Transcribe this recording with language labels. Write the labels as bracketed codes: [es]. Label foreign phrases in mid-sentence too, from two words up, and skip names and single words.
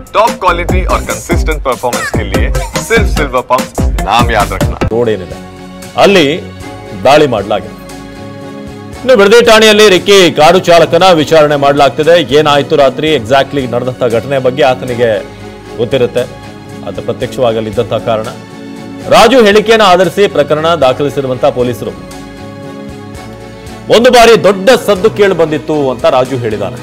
[en] top quality [hi] और [en] consistent performance [hi] के लिए सिर्फ सिल्वर पंप नाम याद रखना। [kn] ರೋಡ್ ಏನಿದೆ ಅಲ್ಲಿ ದಾಳಿ ಮಾಡಲಾಗಿದೆ. ಇನ್ನು ಬಿಡದಿ ಠಾಣೆಯಲ್ಲಿ ರಿಕ್ಕಿ ಕಾರು ಚಾಲಕನ ವಿಚಾರಣೆ ಮಾಡಲಾಗ್ತಿದೆ. ಏನಾಯ್ತು ರಾತ್ರಿ ಎಕ್ಸಾಕ್ಟ್ಲಿ ನಡೆದಂತ ಘಟನೆ ಬಗ್ಗೆ ಆತನಿಗೆ ಗೊತ್ತಿರುತ್ತೆ. ಆತ ಪ್ರತ್ಯಕ್ಷವಾಗಲಿದ್ದಂತಹ ಕಾರಣ ರಾಜು ಹೇಳಿಕೆಯನ್ನು ಆಧರಿಸಿ ಪ್ರಕರಣ ದಾಖಲಿಸಿರುವಂತಹ ಪೊಲೀಸರು ಒಂದು ಬಾರಿ ದೊಡ್ಡ ಸದ್ದು ಕೇಳಿ ಬಂದಿತ್ತು ಅಂತ ರಾಜು ಹೇಳಿದ್ದಾನೆ.